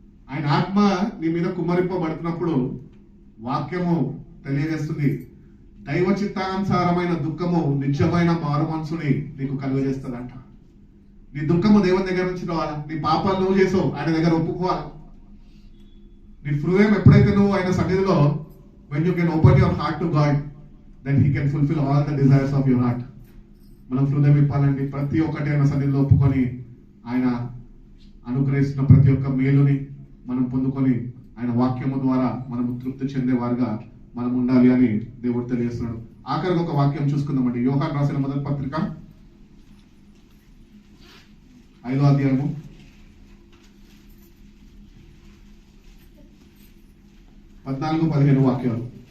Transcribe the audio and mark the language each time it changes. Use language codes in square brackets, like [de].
[te] ఆయన ఆత్మ నీ మీద కుమ్మరింపబడుతున్నప్పుడు వాక్యము తెలియజేస్తుంది, దైవ చిత్తానుసారమైన దుఃఖము నిజమైన మారు మనసుని నీకు కలుగజేస్తుందంట. నీ దుఃఖము దేవుని దగ్గర నుంచి రావాలా. నీ పాపాలు నువ్వు చేసావు, ఆయన దగ్గర ఒప్పుకోవాలి. నీ హృదయం ఎప్పుడైతే నువ్వు ఆయన సన్నిధిలో, [en] when you can open your heart to God, then he can fulfill all the desires of your heart. [te] మనం హృదయం ఇప్పాలండి. ప్రతి ఒక్కటి ఆయన సన్నిధిలో ఒప్పుకొని ఆయన అనుగ్రహిస్తున్న ప్రతి ఒక్క మేలుని మనం పొందుకొని ఆయన వాక్యము ద్వారా మనం తృప్తి చెందేవారుగా మనం ఉండాలి అని దేవుడు తెలియజేస్తున్నాడు. ఆఖరికి ఒక వాక్యం చూసుకుందామండి. యోహాను రాసిన మొదటి పత్రిక 5వ అధ్యాయము 14-15 వాక్యాలు.